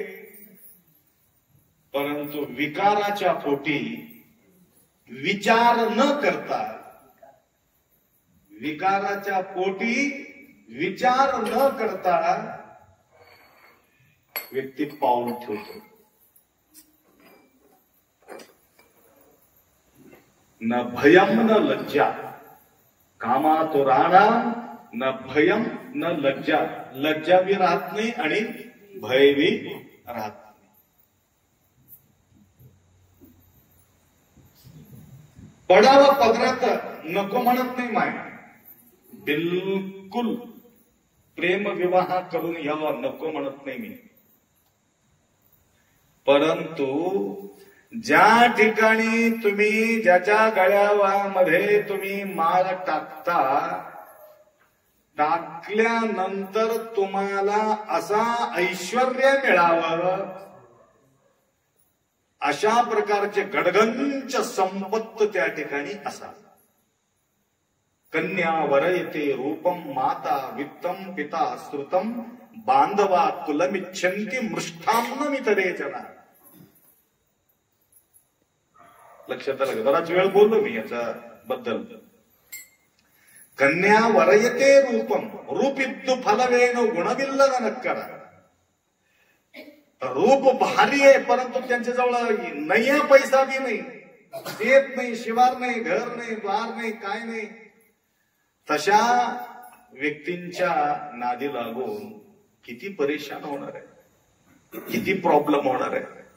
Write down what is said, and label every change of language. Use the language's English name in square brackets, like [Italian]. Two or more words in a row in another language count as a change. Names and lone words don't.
[Marathi] परंतु विकाराच्या पोटी विचार न करता, विकाराच्या पोटी विचार न करता व्यक्ती पाऊल ठेवतो. [Sanskrit] न भयम न लज्जा, [Marathi] कामात राहणा, [Sanskrit] न भयम न लज्जा. [Marathi] लज्जा बी राहत नाही आणि भय बी राहत नाही. पडावं पदरात नको म्हणत नाही माय, बिलकुल प्रेम विवाह करून घ्यावा नको म्हणत नाही मी. परंतु ज्या ठिकाणी तुम्ही ज्याच्या गळ्यामध्ये तुम्ही माळ टाकता टाकल्यानंतर तुम्हाला असा ऐश्वर्य मिळावं, अशा प्रकारचे गडगंच संपत्त त्या ठिकाणी असा. [Sanskrit] कन्या वरयते रूपम माता वित्तम पिता श्रुतम बांधवा कुलमिच्छन्ति मृष्ठान्नमितरे जना. [Marathi] लक्षात आलं का? बराच वेळ बोललो मी याच्या बद्दल. [Sanskrit] कन्या वरयते रूपम, [Kannada] ರೂಪಿದ್ದು ಫಲವೇನ ಗುಣವಿಲ್ಲದ ನಕ್ಕರಾ. [Marathi] रूप भारी आहे, परंतु त्यांच्याजवळ [Hindi] नया पैसा [Marathi] बी नाही, शेत नाही, शिवार नाही, घर नाही, द्वार नाही, काय नाही. तशा व्यक्तींच्या नादी लागून किती परेशान होणार आहे, किती प्रॉब्लेम होणार आहे.